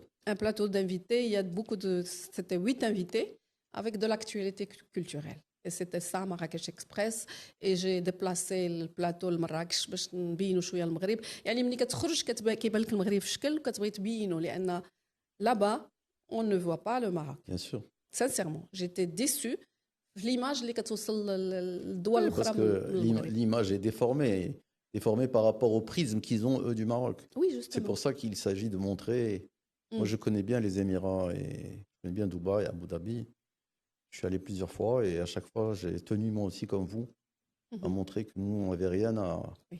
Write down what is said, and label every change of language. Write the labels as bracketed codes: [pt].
[fr] Un plateau d'invités, il y a beaucoup de c'était 8 invités avec de l'actualité culturelle. Et c'était ça Marrakech Express. Et j'ai déplacé le plateau [ar] لمراكش باش نبينوا شويه المغرب. يعني ملي كتخرج كيبان لك المغرب في شكل وكتبغي تبينوا لان [fr] là-bas on ne voit pas le Maroc. Bien sûr. Sincèrement, j'étais déçue. L'image [ar] اللي كتوصل للدول الأخرى. [fr] Parce que l'image est déformée par rapport au prisme qu'ils ont eux du Maroc. Oui, justement. C'est pour ça qu'il s'agit de montrer. Moi, je connais bien les Émirats et je connais bien Dubaï, Abu Dhabi. Je suis allé plusieurs fois et à chaque fois, j'ai tenu moi aussi comme vous à montrer que nous, on n'avait rien à...